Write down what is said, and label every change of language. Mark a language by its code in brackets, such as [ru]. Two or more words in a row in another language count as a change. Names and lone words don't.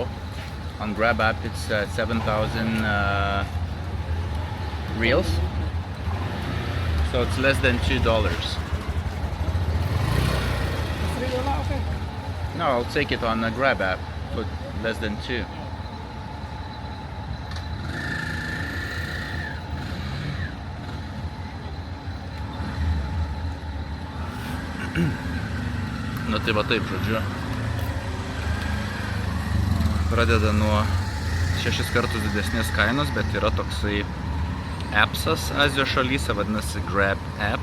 [en] On Grab app, it's 7,000 reals. So it's less than $2. $3, okay. No, I'll take it on the Grab app for less than 2. [lt] Nu tai va taip, žodžiu. Pradeda nuo 6 kartus didesnės kainos, bet yra toksai appsas Azijos šalyse, vadinasi Grab app.